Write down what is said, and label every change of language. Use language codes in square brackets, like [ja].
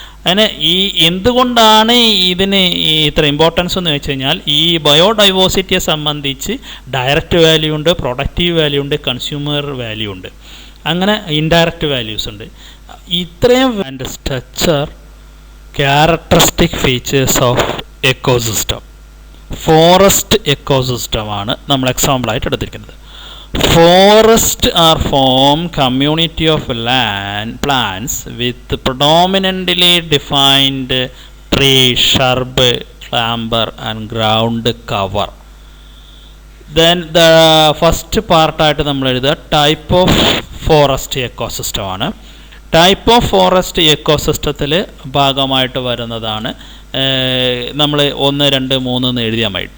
[ml] അതിന് എന്തുകൊണ്ടാണ് ഇതിന് ഇത്ര ഇമ്പോർട്ടൻസ് എന്ന് വെച്ച് കഴിഞ്ഞാൽ, ഈ ബയോഡൈവേഴ്സിറ്റിയെ സംബന്ധിച്ച് ഡയറക്റ്റ് വാല്യൂ ഉണ്ട്, പ്രൊഡക്റ്റീവ് വാല്യൂ ഉണ്ട്, കൺസ്യൂമർ വാല്യൂ ഉണ്ട്, അങ്ങനെ ഇൻഡയറക്റ്റ് വാല്യൂസ് ഉണ്ട്. [en] ഇത്രയും structure characteristic features of ecosystem. [ml] Forest എക്കോസിസ്റ്റമാണ് നമ്മൾ എക്സാമ്പിളായിട്ട് എടുത്തിരിക്കുന്നത്. [en] Forests are formed community of land plants with predominantly defined tree, shrub, climber and ground cover. Then the first part [ml] ആയിട്ട് നമ്മൾ എഴുതുക [en] Type of forest ecosystem ആണ്. [ml] Type of forest എക്കോസിസ്റ്റത്തിൽ ഭാഗമായിട്ട് വരുന്നതാണ് നമ്മൾ 1, 2, 3 എന്ന് എഴുതിയാൽ മതി.